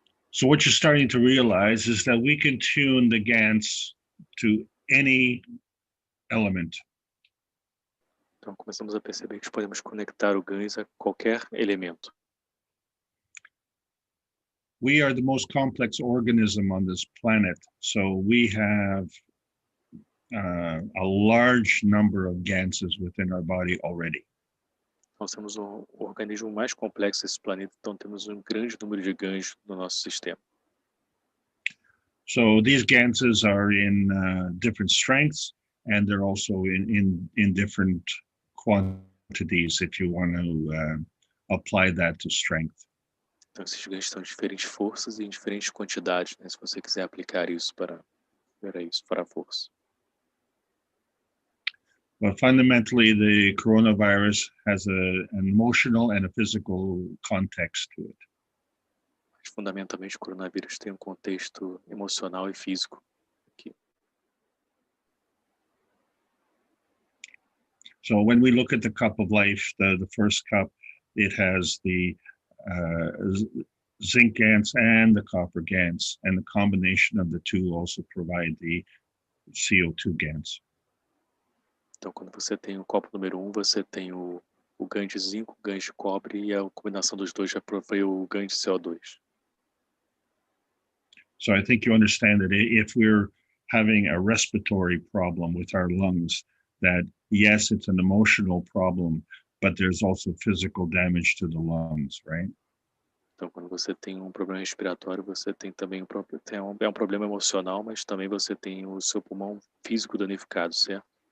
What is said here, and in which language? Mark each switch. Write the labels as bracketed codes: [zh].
[en] So what you're starting to realize is that we can tune the GANs to any element. [pt] Então, começamos a perceber que podemos conectar o gancho a qualquer elemento. [en] We are the most complex organism on this planet, so we have a large number of ganses within our body already. [pt] Nós temos o organismo mais complexo desse planeta, então temos um grande número de ganchos no nosso sistema. [en] So these ganses are in different strengths, and they're also in different quantities if you want to apply that to strength. [pt] Então esses ganchos estão em diferentes forças e em diferentes quantidades, né, se você quiser aplicar isso para a força. [en] But fundamentally, the coronavirus has an emotional and a physical context to it. [pt] fundamentalmente, o coronavírus tem um contexto emocional e físico aqui. [en] So when we look at the cup of life, the first cup, it has the zinc GANs and the copper GANs, and the combination of the two also provide the CO2 GANs. [pt] Então, quando você tem o copo número 1, você tem o ganho de zinco, o ganho de cobre, e a combinação dos dois já provém o ganho de CO2. [en] So I think you understand that if we're having a respiratory problem with our lungs, that yes, it's an emotional problem, but there's also physical damage to the lungs, right? [pt] Então, quando você tem um problema respiratório, você tem também um problema emocional, mas também você tem o seu pulmão físico danificado, certo?